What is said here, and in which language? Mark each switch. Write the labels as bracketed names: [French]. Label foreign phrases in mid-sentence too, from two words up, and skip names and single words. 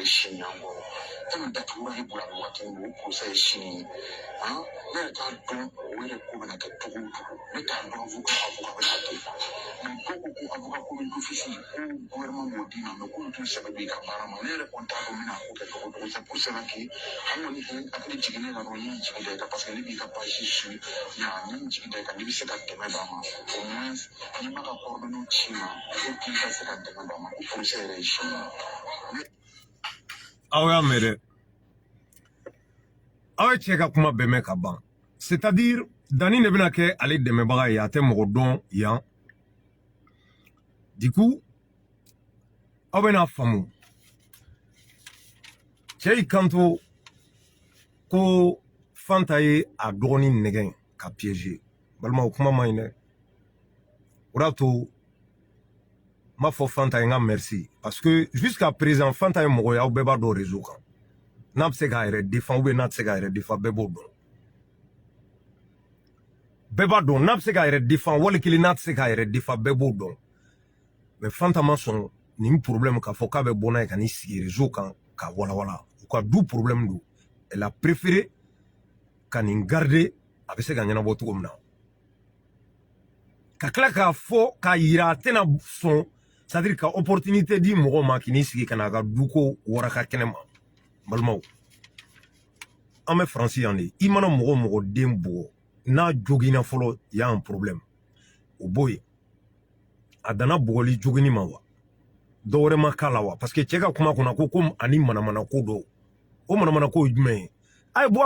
[Bambara] sini yan kɔrɔ fɛn datugura e bolo a bɛ waati min o procès ye sini ye ne yɛrɛ t'a dɔn o yɛrɛ ko bɛna kɛ cogo o cogo ne t'a dɔn avocat bɛ k'a kɛ mais dɔw ko ko avocat ko bɛ d'office ko gouvernement m'o d'i ma mais k'olu t'u sɛbɛn don i ka baara ma ne yɛrɛ kɔni t'a dɔn n bɛna ko kɛ cogo cogo [French] c'est pour cela que [Bambara] an kɔni hakili jiginnen ka dɔrɔn n ye jigi da i kan [French] parce que [Bambara] ne b'i ka [French] page suit [Bambara] n jigi da i kan n'i bɛ se ka dɛmɛ d'a ma [French] au moins [Bambara] n'i ma ka coordonnées ci ma [French] pour que [Bambara] i ka se ka dɛmɛ d'a ma ko procès yɛrɛ ye sini ye. Aw y'a mɛn dɛ aw ye cɛ ka kuma bɛɛ mɛn ka ban [French] c'est-à-dire [Bambara] Dani de bɛna kɛ ale dɛmɛbaga ye a tɛ mɔgɔ dɔn yan [French] du coup [Bambara] aw bɛna faamu cɛ y'i kanto ko Fanta ye a dɔgɔnin nɛgɛn ka piéger balimaw kuma man ɲi dɛ o de to n b'a fɔ Fanta ye n ka [French] merci parce que jusqu'à présent [Bambara] Fanta ye mɔgɔ ye aw bɛɛ b'a dɔn réseau kan n'a bɛ se k'a yɛrɛ [French] défend ou bien [Bambara] n'a tɛ se k'a yɛrɛ défend bɛɛ b'o dɔn bɛɛ b'a dɔn n'a bɛ se k'a yɛrɛ défend wali kelen n'a tɛ se k'a yɛrɛ défend bɛɛ b'o dɔn mais Fanta ma sɔn nin problème k'a fɔ k'a bɛ bɔ n'a ye ka n'i sigi réseau kan ka walawala u ka du problème don [French] elle a préféré [Bambara] ka nin garder a bɛ se ka ɲɛnabɔ cogo min na ka tila k'a fɔ k'a yira a tɛna sɔn [French] c'est-à-dire [Bambara] ka opportunité di mɔgɔ ma k'i n'i sigi ka n'a ka duko waraka kɛnɛ ma balimaw an bɛ Faransi yan de i mana mɔgɔ mɔgɔ den bugɔ n'a joginna fɔlɔ [French] y'a un problème [Bambara] o b'o ye a danna bugɔli jogini ma wa dɔ wɛrɛ ma k'a la wa [French] parce que [Bambara] cɛ ka kuma kɔnɔ ko ani manamana ko dɔw o manamana ko ye jumɛn ye a ye bɔ a